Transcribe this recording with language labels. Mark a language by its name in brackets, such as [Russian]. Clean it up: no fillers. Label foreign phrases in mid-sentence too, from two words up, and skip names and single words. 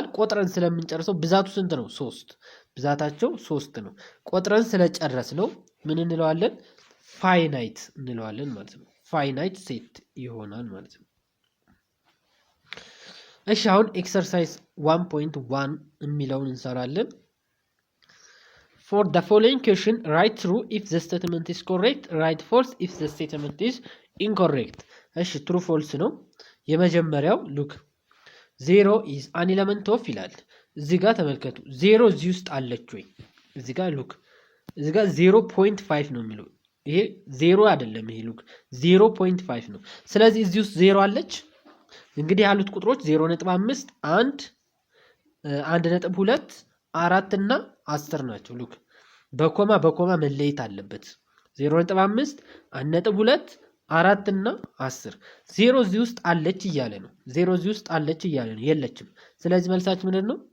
[Amharic] ቆጥረን ስለምንጨርሰው ብዛቱ ስንት ነው? 3 ብዛታቸው 3 ነው። ቆጥረን ስለጨረስ ነው ምን እንለዋለን? ፋይናይት እንለዋለን ማለት ነው። ፋይናይት ሴት ይሆናል ማለት ነው። እሺ አሁን ኤክሰርሳይዝ 1.1 የሚለውን እንሰራለን። [English] for the following question write true if the statement is correct, write false if the statement is incorrect። [Amharic] እሺ [English] true false [Amharic] ነው የመጀመሪያው። ሉክ [English] 0 is an element of [Amharic] ይላል። እዚህ ጋር ተመልከቱ 0 እዚህ ውስጥ አለች ወይ? እዚህ ጋር ሉክ እዚህ ጋር 0.5 ነው የሚለው። ይሄ 0 አይደለም። ይሄ ሉክ 0.5 ነው። ስለዚህ እዚህ ውስጥ 0 አለች። እንግዲህ ያሉት ቁጥሮች 0.5 1 1.2 4 እና 10 ናቸው። ሉክ በኮማ መለየት አለበት። 0.5 1.2 4 እና 10 0 እዚህ ውስጥ አለች እያለ ነው። 0 እዚህ ውስጥ አለች እያለ ነው። የለችም። ስለዚህ መልሳችን ምንድን ነው?